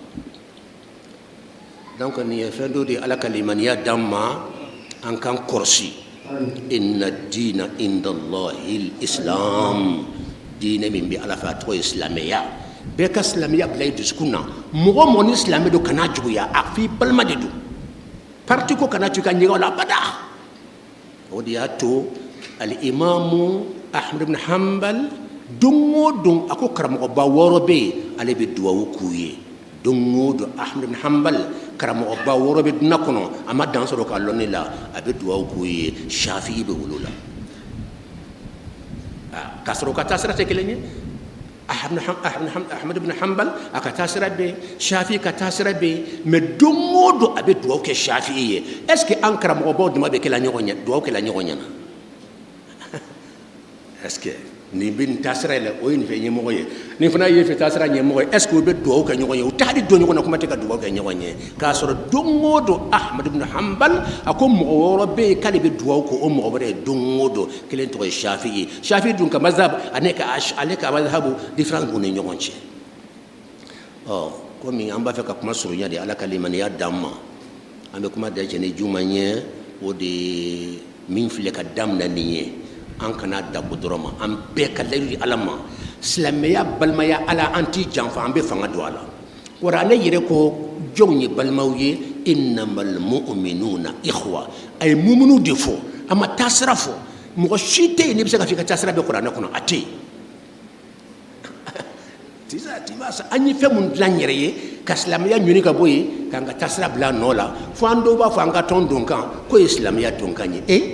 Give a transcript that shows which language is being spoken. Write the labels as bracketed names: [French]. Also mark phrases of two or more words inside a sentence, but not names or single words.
[Bambara] donc nin ye fɛn dɔ de ala ka limaniya d'an ma an k'an kɔlɔsi [Arabic] إن الدين عند الله الإسلام [Bambara] diinɛ min bɛ ala fɛ a tɔgɔ ye silamɛya bɛɛ ka silamɛya bila i dusukun na mɔgɔ mɔgɔ ni silamɛ don kana juguya a f'i balima de don parti ko kana to i ka ɲɛgɛn o la abada o de y'a to al-imamu ahmad ibn hanbal don o don a ko karamɔgɔba 6 bɛ yen ale bɛ duwawu k'u ye don o don ahmad ibn hanbal karamɔgɔba 6 bɛ dunan kɔnɔ a ma dan sɔrɔ k'a lɔn ne la a bɛ duwawu k'u ye shafi'i bɛ wolo la k'a sɔrɔ u ka taasira tɛ kelen ye Ahmad ibn Hanbal aka tasira be, Shafi ka tasira be, mais domodo abe duwaw ke Shafi'i. [French] Est-ce que [Bambara] an karamɔgɔ baw dama be kɛ la ɲɔgɔn ɲɛ, duwaw kɛ la ɲɔgɔn ɲɛna? [French] Est-ce que [Bambara] ni bin tasira la o ni fe ɲɛmɔgɔ ye, ni fana ye fe tasira ɲɛmɔgɔ ye, [French] est-ce que [Bambara] o be duwaw kɛ ɲɔgɔn ye? O t'a di don ɲɔgɔn na kuma tɛ ka duwaw kɛ ɲɔgɔn ye. K'a sɔrɔ domodo Ahmad ibn Hanbal a ko mɔgɔ wɔɔrɔ be yen k'ale be duwaw ko o mɔgɔ wɛrɛ ye domodo, kelen tɔgɔ ye Shafi'i. Shafi'i dun ka mazhab ale ka mazhabu différence b'u ni ɲɔgɔn cɛ. Komi an b'a fɛ ka kuma surunya de Ala ka limaniya d'an ma, an bɛ kuma da cɛ ni juma ɲɛ, o de min filɛ ka daminɛ nin ye, an kana dabo dɔrɔn ma, an bɛɛ ka layidu di Ala ma. Silamɛya balimaya Ala an t'i janfa, an bɛ fanga don a la. Kuranɛ yɛrɛ ko jɔnw ye balimaw ye, [Arabic] إنما المؤمنون إخوة, [Bambara] a ye mumunu de fɔ, a ma taasira fɔ. Mɔgɔ si tɛ yen n'i bɛ se ka fɔ i ka taasira bɛ kuranɛ kɔnɔ, a tɛ yen. An ye fɛn mun dilan yɛrɛ ye ka silamɛya ɲini ka bɔ yen k'an ka taasira bila a nɔ la, fo an dɔw b'a fɔ an ka tɔn donkan k'o ye silamɛya donkan ye.